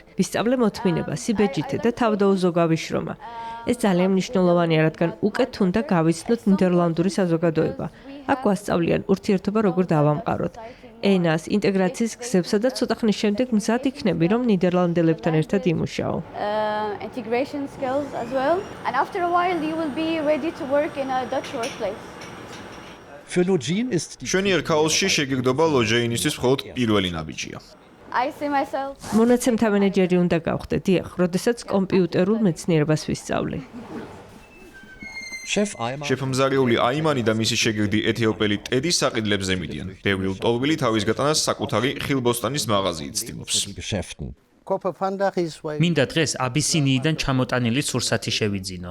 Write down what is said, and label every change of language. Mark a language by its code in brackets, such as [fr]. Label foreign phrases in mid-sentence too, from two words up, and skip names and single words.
[ka] ვისწავლე მოთმინება, სიბეჯითე და თავდაუზოგავი შრომა. ეს ძალიან მნიშვნელოვანია, რადგან უკეთ უნდა გავიცნოთ ნიდერლანდური საზოგადოება. აქ ვასწავლიან ურთიერთობა როგორ დავამყაროთ. ენას, ინტეგრაციის გზებსა და ცოტა ხნის შემდეგ მზად იქნები, რომ ნიდერლანდელებთან ერთად იმუშაო. [en] Integration skills as well. And after a while you will be ready to work in a Dutch workplace. Für Login ist [ka] მშვენიერ ქაოსში შეგირდობა ლოჯეინისთვის მხოლოდ პირველი ნაბიჯია. [en] I see myself. [ka] მონაცემთა მენეჯერი უნდა გავხდე, დიახ, როდესაც კომპიუტერულ მეცნიერებას ვისწავლე. შეფმზარეული აიმანი და მისი შეგირდი ეთიოპელი ტედი საყიდლებზე მიდიან. ბევრი ლტოლვილი თავის გატანას საკუთარი ხილბოსტანის მაღაზიით ცდილობს. მინდა დღეს აბისინიიდან ჩამოტანილი სურსათი შევიძინო.